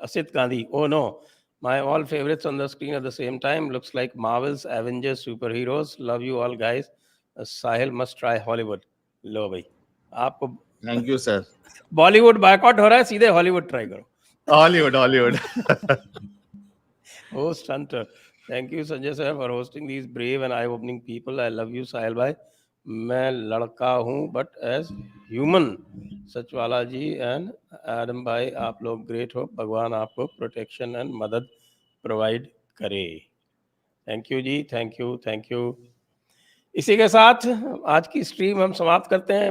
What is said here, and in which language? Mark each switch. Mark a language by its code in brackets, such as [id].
[en] Asit Gandhi, oh no, my all favourites on the screen at the same time, looks like Marvel's, Avengers, super heroes, love you all guys, Sahil must try Hollywood. [hi] लो भाई, आपको [en] Thank you sir. [hi] Bollywood boycott हो रहा है, सीधे Hollywood try करो। Hollywood. [en] Host Hunter, thank you Sanjay sir for hosting these brave and eye-opening people. I love you Sahil bhai. [hi] मैं लड़का हूँ [en] But as human. [hi] सचवाला ji and Adam भाई, आप लोग ग्रेट हो, भगवान आपको प्रोटेक्शन एंड मदद प्रोवाइड करे। [en] Thank you जी, thank you. [hi] इसी के साथ आज की स्ट्रीम हम समाप्त करते हैं।